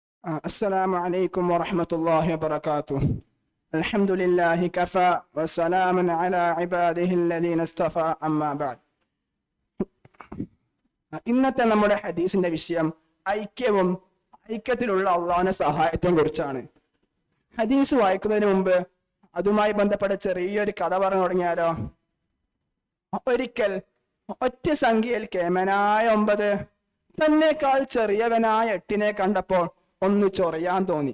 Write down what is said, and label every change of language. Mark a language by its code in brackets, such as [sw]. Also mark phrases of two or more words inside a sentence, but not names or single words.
[ar] السلام عليكم ورحمة الله وبركاته. الحمد لله كفى وسلام على عباده الذين اصطفى أما بعد. [ml] ഇന്നത്തെ നമ്മുടെ ഹദീസിന്റെ വിഷയം ഐക്യത്തിലുള്ള അള്ളാഹുവിന്റെ സഹായത്തെ കുറിച്ചാണ്. ഹദീസ് വായിക്കുന്നതിന് മുമ്പ് അതുമായി ബന്ധപ്പെട്ട ചെറിയൊരു കഥ പറഞ്ഞു തുടങ്ങിയാലോ. ഒരിക്കൽ ഒറ്റ സംഖ്യയിൽ കേമനായ 9 തന്നെക്കാൾ ചെറിയവനായ 8 കണ്ടപ്പോൾ ഒന്ന് ചൊറിയാൻ തോന്നി.